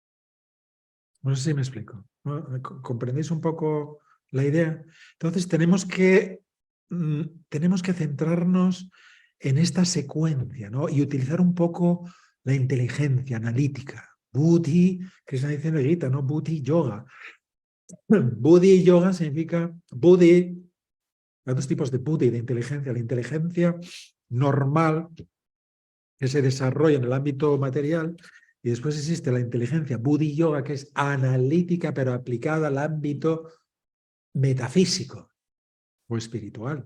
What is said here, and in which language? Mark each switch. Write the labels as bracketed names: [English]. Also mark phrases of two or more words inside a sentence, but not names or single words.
[Spanish] No sé si me explico. ¿No? ¿Comprendéis un poco la idea? Entonces tenemos que centrarnos en esta secuencia, ¿no? Y utilizar un poco la inteligencia analítica. Buddhi, que es una dice en la Gita, ¿no? [Sanskrit] बुद्धि योग. [Spanish] Buddhi y yoga significa Buddhi. Hay dos tipos de buddhi, de inteligencia. La inteligencia normal que se desarrolla en el ámbito material y después existe la inteligencia [Sanskrit] बुद्धि योग [Spanish] que es analítica pero aplicada al ámbito metafísico o espiritual.